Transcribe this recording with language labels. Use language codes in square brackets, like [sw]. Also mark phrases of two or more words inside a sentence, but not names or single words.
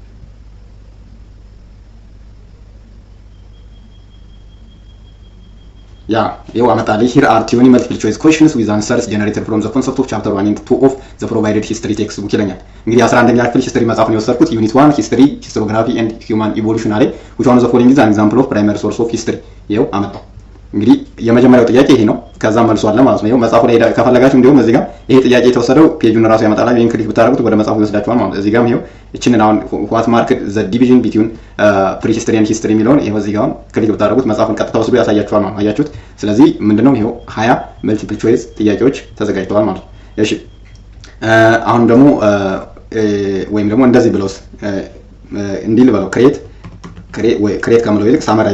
[am] ያ ይሄው አመጣልኝ። [en] Here are twenty multiple choice questions with answers generated from the concept of chapter 1 and 2 of the provided history text book [am] ይለኛል። እንግዲህ 11ኛ ክፍል ሂስትሪ መጽሐፍ ነው የወሰድኩት። ዩኒት 1 [en] History Historiography and Human Evolution አለ። which one of the following is an example of primary source of history? [am] ይሄው አመጣው። እንግዲህ የመጀመሪያው ጥያቄ ይሄ ነው። ከዛ መልሶ አለ ማለት ነው። ይሄው መጽሐፉ ላይ ከፈለጋችሁ እንዲሁም እዚህ ጋር ይሄ ጥያቄ የተወሰደው ፔጁን ራሱ ያመጣላል። ይሄን ክሊክ ብታደርጉት ወደ መጽሐፉ ይወስዳችኋል ማለት ነው። እዚህ ጋርም ይሄው እቺን አሁን [en] what marked the division between prehistory and history [am] የሚለውን ይሄው እዚህ ጋር ክሊክ ብታደርጉት መጽሐፉን ቀጥታ ወስዶ ያሳያችኋል ማለት ነው። አያችሁት? ስለዚህ ምንድነው ይሄው 20 [en] multiple choice [am] ጥያቄዎች ተዘጋጅተዋል ማለት ነው። እሺ አሁን ደግሞ ወይም ደግሞ እንደዚህ ብለውስ እንዲህ ልበለው ክሬት ከምለው ይልቅ